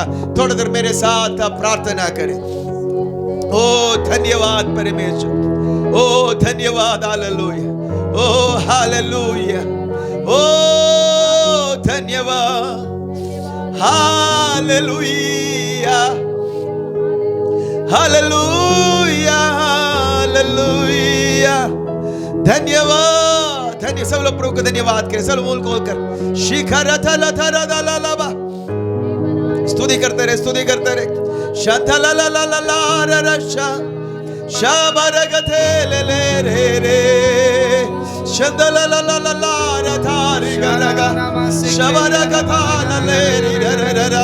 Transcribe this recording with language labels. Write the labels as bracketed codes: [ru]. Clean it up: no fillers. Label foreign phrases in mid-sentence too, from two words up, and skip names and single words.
[hi] थोड़ी देर मेरे साथ आप प्रार्थना करें। ओ धन्यवाद परमेश्वर, ओ धन्यवाद, हालेलुया, ओ हालेलुया, ओ धन्यवाद, हालेलुया, हालेलुया, हालेलुया। धन्यवाद, धन्य सब लोग प्रभु को धन्यवाद करें, सब मूल खोलकर शिखर थलथरदललबा, स्तुति करते रहे, स्तुति करते रहे। शंथलललललरशा शाबरगथे ले रे रे शंदलललललरधारी गरगा शबरगथा ले रे रे रे।